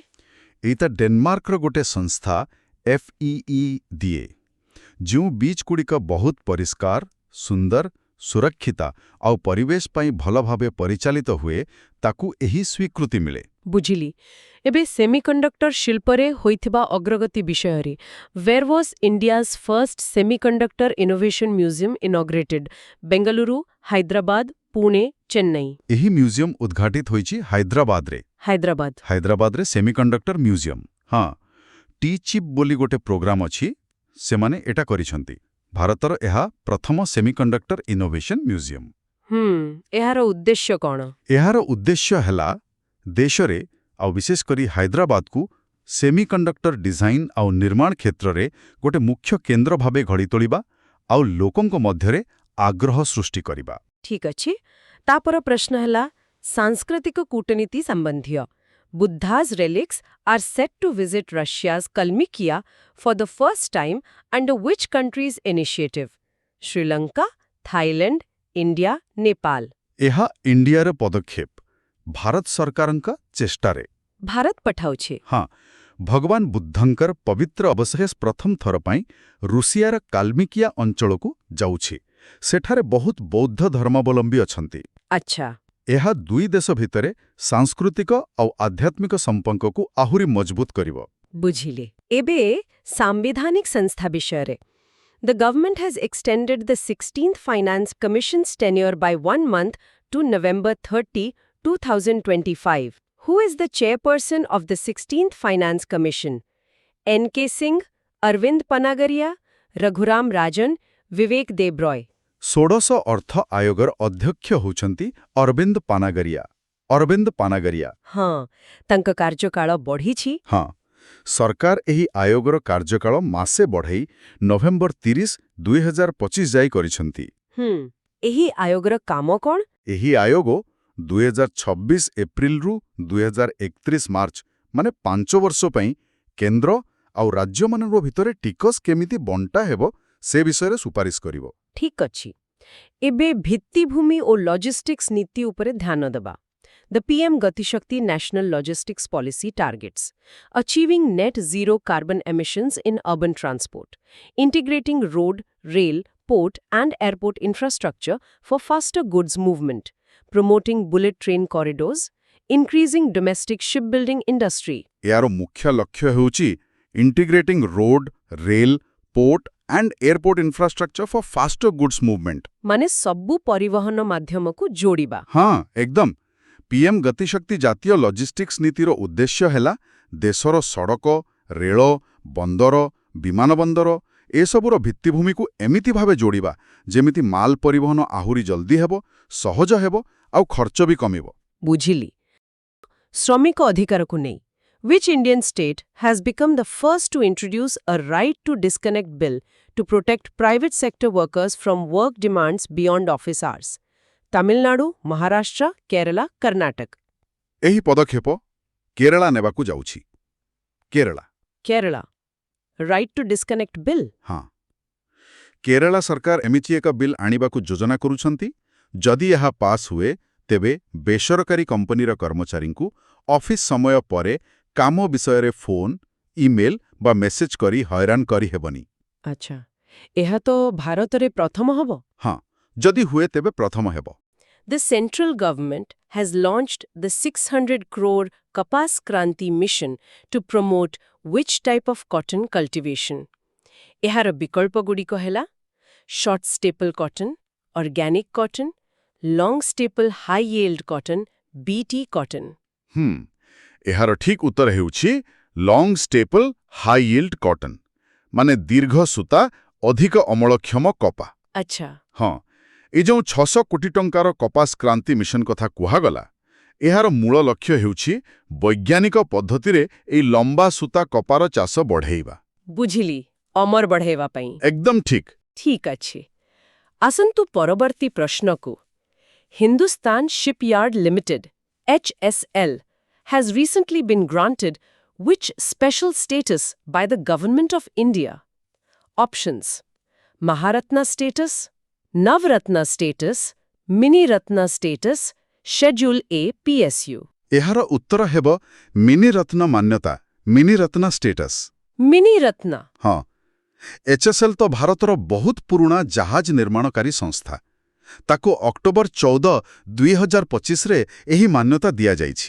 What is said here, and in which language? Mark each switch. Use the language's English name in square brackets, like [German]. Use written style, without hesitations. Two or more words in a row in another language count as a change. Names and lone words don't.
[Odia] ଏଇଟା ଡେନମାର୍କର ଗୋଟେ ସଂସ୍ଥା FEE ଦିଏ। ଯେଉଁ ବିଚ୍ଗୁଡ଼ିକ ବହୁତ ପରିଷ୍କାର, ସୁନ୍ଦର, ସୁରକ୍ଷିତ ଆଉ ପରିବେଶ ପାଇଁ ଭଲ ଭାବେ ପରିଚାଳିତ ହୁଏ, ତାକୁ ଏହି ସ୍ୱୀକୃତି ମିଳେ। ବୁଝିଲି। ଏବେ ସେମିକଣ୍ଡକ୍ଟର ଶିଳ୍ପରେ ହୋଇଥିବା ଅଗ୍ରଗତି ବିଷୟରେ [English] Where was India's first semiconductor innovation museum inaugurated? [Odia] ବେଙ୍ଗାଲୁରୁ, ହାଇଦ୍ରାବାଦ, ପୁଣେ, ଚେନ୍ନାଇ। ଏହି ମ୍ୟୁଜିୟମ ଉଦ୍ଘାଟିତ ହୋଇଛି ହାଇଦ୍ରାବାଦରେ। ହାଇଦ୍ରାବାଦରେ [English] semiconductor museum. [Odia] ହଁ, ଟି-ଚିପ୍ ବୋଲି ଗୋଟେ ପ୍ରୋଗ୍ରାମ ଅଛି, ସେମାନେ ଏଟା କରିଛନ୍ତି। ଭାରତର ଏହା ପ୍ରଥମ [English] semiconductor innovation museum. [Odia] ଏହାର ଉଦ୍ଦେଶ୍ୟ କ'ଣ? ଏହାର ଉଦ୍ଦେଶ୍ୟ ହେଲା ଦେଶରେ ଆଉ ବିଶେଷ କରି ହାଇଦ୍ରାବାଦକୁ [English] semiconductor design [Odia] ଆଉ ନିର୍ମାଣ କ୍ଷେତ୍ରରେ ଗୋଟେ ମୁଖ୍ୟ କେନ୍ଦ୍ର ଭାବେ ଗଢ଼ି ତୋଳିବା ଆଉ ଲୋକଙ୍କ ମଧ୍ୟରେ ଆଗ୍ରହ ସୃଷ୍ଟି କରିବା। ଠିକ୍ ଅଛି। ତାପର ପ୍ରଶ୍ନ ହେଲା ସାଂସ୍କୃତିକ କୂଟନୀତି ସମ୍ବନ୍ଧୀୟ। [English] Buddha's relics are set to visit Russia's Kalmykia for the first time under which country's initiative? Sri Lanka, Thailand, India, Nepal. [Odia] ଏହା ଇଣ୍ଡିଆର ପଦକ୍ଷେପ, ଭାରତ ସରକାରଙ୍କ ଚେଷ୍ଟାରେ। ଭାରତ ପଠାଉଛି। ହଁ, ଭଗବାନ ବୁଦ୍ଧଙ୍କର ପବିତ୍ର ଅବଶେଷ ପ୍ରଥମ ଥର ପାଇଁ ରୁଷିଆର କାଲ୍ମିକିଆ ଅଞ୍ଚଳକୁ ଯାଉଛି। ସେଠାରେ ବହୁତ ବୌଦ୍ଧ ଧର୍ମାବଲମ୍ବୀ ଅଛନ୍ତି। ଆଚ୍ଛା। ଏହା ଦୁଇ ଦେଶ ଭିତରେ ସାଂସ୍କୃତିକ ଆଉ ଆଧ୍ୟାତ୍ମିକ ସମ୍ପର୍କକୁ ଆହୁରି ମଜବୁତ କରିବ। ବୁଝିଲି। ଏବେ ସାମ୍ବିଧାନିକ ସଂସ୍ଥା ବିଷୟରେ। [English] The government has extended the 16th Finance Commission's tenure by 1 month to November 30, 2025. Who is the chairperson of the 16th Finance Commission? N.K. Singh, Arvind Panagaria, Raghuram Rajan, Vivek Debroy. [Odia] ଷୋଡ଼ଶ ଅର୍ଥ ଆୟୋଗର ଅଧ୍ୟକ୍ଷ ହେଉଛନ୍ତି ଅରବିନ୍ଦ ପାନାଗରିଆ। ହଁ, ତାଙ୍କ କାର୍ଯ୍ୟକାଳ ବଢ଼ିଛି। ହଁ, ସରକାର ଏହି ଆୟୋଗର କାର୍ଯ୍ୟକାଳ ମାସେ ବଢ଼ାଇ ନଭେମ୍ବର 30, 2025 ଯାଏ କରିଛନ୍ତି। ଏହି ଆୟୋଗର କାମ କ'ଣ? ଏହି ଆୟୋଗ 2026 ଏପ୍ରିଲରୁ 2031 ମାର୍ଚ୍ଚ ମାନେ 5 ବର୍ଷ ପାଇଁ କେନ୍ଦ୍ର ଆଉ ରାଜ୍ୟମାନଙ୍କ ଭିତରେ ଟିକସ କେମିତି ବଣ୍ଟା ହେବ ସେ ବିଷୟରେ ସୁପାରିଶ କରିବ। ଠିକ୍ ଅଛି। ଏବେ ଭିତ୍ତିଭୂମି ଓ ଲଜିଷ୍ଟିକ୍ସ ନୀତି ଉପରେ ଧ୍ୟାନ ଦେବା। [English] The PM Gati Shakti National Logistics Policy targets achieving net zero carbon emissions in urban transport, integrating road, rail, port and airport infrastructure for faster goods movement, promoting bullet train corridors, increasing domestic shipbuilding industry. [Odia] ଏହାର ମୁଖ୍ୟ ଲକ୍ଷ୍ୟ ହେଉଛି [English] integrating road, rail, port and airport infrastructure for faster goods movement. [Odia] ମାନେ ସବୁ ପରିବହନ ମାଧ୍ୟମକୁ ଯୋଡ଼ିବା। ହଁ, ଏକଦମ। PM ଗତିଶକ୍ତି ଜାତୀୟ ଲଜିଷ୍ଟିକ୍ସ ନୀତିର ଉଦ୍ଦେଶ୍ୟ ହେଲା ଦେଶର ସଡ଼କ, ରେଳ, ବନ୍ଦର, ବିମାନବନ୍ଦର ଏସବୁର ଭିତ୍ତିଭୂମିକୁ ଏମିତି ଭାବେ ଯୋଡ଼ିବା ଯେମିତି ମାଲ ପରିବହନ ଆହୁରି ଜଲ୍ଦି ହେବ, ସହଜ ହେବ ଆଉ ଖର୍ଚ୍ଚ ବି କମିବ। ବୁଝିଲି। ଶ୍ରମିକ ଅଧିକାରକୁ ନେଇ [English] Which Indian state has become the first to introduce a right to disconnect bill to protect private sector workers from work demands beyond office hours? Tamil Nadu, Maharashtra, Kerala, Karnataka. [Odia] ଏହି ପଦକ୍ଷେପ କେରଳା ନେବାକୁ ଯାଉଛି। କେରଳା [English] Kerala. Right to disconnect bill? [Odia] ହଁ କେରଳା ସରକାର ଏମିତି ଏକ ବିଲ୍ ଆଣିବାକୁ ଯୋଜନା କରୁଛନ୍ତି ଯଦି ଏହା ପାସ୍ ହୁଏ ତେବେ ବେସରକାରୀ କମ୍ପାନୀର କର୍ମଚାରୀଙ୍କୁ ଅଫିସ୍ ସମୟ ପରେ କାମ ବିଷୟରେ [English] phone email [Odia] ବା ମେସେଜ କରି ହଇରାଣ କରିହେବନି। ଆଚ୍ଛା। ଏହା ତ ଭାରତରେ ପ୍ରଥମ ହବ। ହଁ ଯଦି ହୁଏ ତେବେ ପ୍ରଥମ ହେବ। [English] The central government has launched the 600 crore Kapas Kranti mission to promote which type of cotton cultivation? [Odia] ଏହାର ବିକଳ୍ପଗୁଡ଼ିକ ହେଲା [English] short staple cotton, organic cotton, long staple high yield cotton, BT cotton. [Odia] ଏହାର ଠିକ୍ ଉତ୍ତର ହେଉଛି [English] long staple high yield cotton [Odia] ମାନେ ଦୀର୍ଘ ସୂତା ଅଧିକ ଅମଳକ୍ଷମ କପା। ଆଚ୍ଛା। ହଁ ଏ ଯେଉଁ 600 କୋଟି ଟଙ୍କାର କପାସ କ୍ରାନ୍ତି ମିଶନ କଥା କୁହାଗଲା ଏହାର ମୂଳ ଲକ୍ଷ୍ୟ ହେଉଛି ବୈଜ୍ଞାନିକ ପଦ୍ଧତିରେ ଏହି ଲମ୍ବା ସୂତା କପାର ଚାଷ ବଢ଼େଇବା। ବୁଝିଲି। ଅମର ବଢ଼େଇବା ପାଇଁ। ଏକଦମ ଠିକ୍। ଠିକ୍ ଅଛି। ଆସନ୍ତୁ ପରବର୍ତ୍ତୀ ପ୍ରଶ୍ନକୁ। [English] Hindustan Shipyard Limited, HSL, has recently been granted which special status by the Government of India? Options: Maharatna status, Navratna status, Mini Ratna status, Schedule A PSU. [Odia] ଏହାର ଉତ୍ତର ହେବ ମିନି ରତ୍ନ ମାନ୍ୟତା ମିନି ରତ୍ନ ଷ୍ଟେଟସ୍। [English] Mini Ratna. [Odia] ହଁ HSL ତ ଭାରତର ବହୁତ ପୁରୁଣା ଜାହାଜ ନିର୍ମାଣକାରୀ ସଂସ୍ଥା। ତାକୁ ଅକ୍ଟୋବର 14, 2025ରେ ଏହି ମାନ୍ୟତା ଦିଆଯାଇଛି।